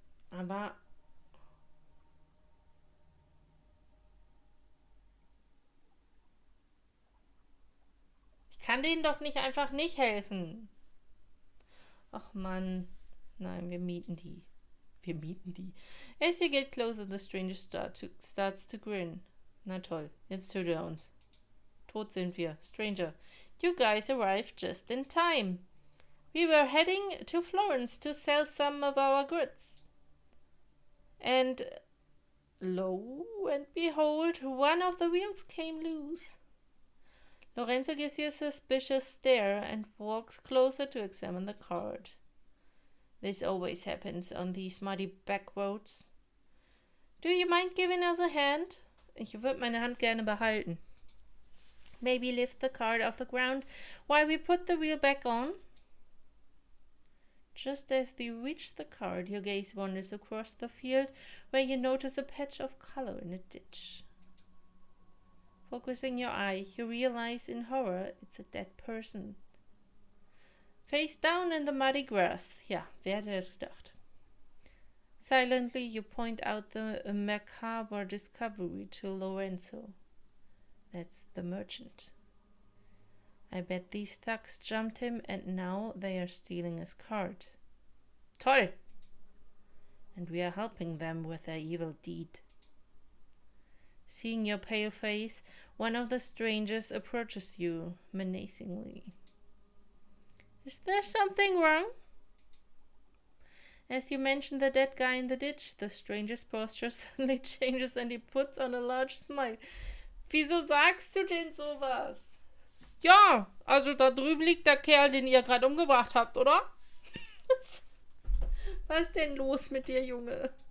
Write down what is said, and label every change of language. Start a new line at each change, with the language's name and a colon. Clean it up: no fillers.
German: Aber ich kann denen doch nicht einfach nicht helfen. Ach Mann. Nein, wir mieten die.
English: As you get closer, the stranger starts to grin.
German: Na toll, jetzt tötet er uns. Tot sind wir.
English: Stranger, you guys arrived just in time. We were heading to Florence to sell some of our goods. And lo and behold, one of the wheels came loose. Lorenzo gives you a suspicious stare and walks closer to examine the cart. This always happens on these muddy back roads. Do you mind giving us a hand?
German: Ich würde meine Hand gerne behalten.
English: Maybe lift the cart off the ground while we put the wheel back on? Just as you reach the cart, your gaze wanders across the field where you notice a patch of color in a ditch. Focusing your eye, you realize in horror it's a dead person. Face down in the muddy grass.
German: Ja, wer hätte das gedacht?
English: Silently, you point out the macabre discovery to Lorenzo. That's the merchant. I bet these thugs jumped him and now they are stealing his cart. Toll! And we are helping them with their evil deed. Seeing your pale face, one of the strangers approaches you menacingly. Is there something wrong? As you mention the dead guy in the ditch, the stranger's posture suddenly changes and he puts on a large smile.
German: Wieso sagst du denn sowas? Ja, also da drüben liegt der Kerl, den ihr gerade umgebracht habt, oder? Was ist denn los mit dir, Junge?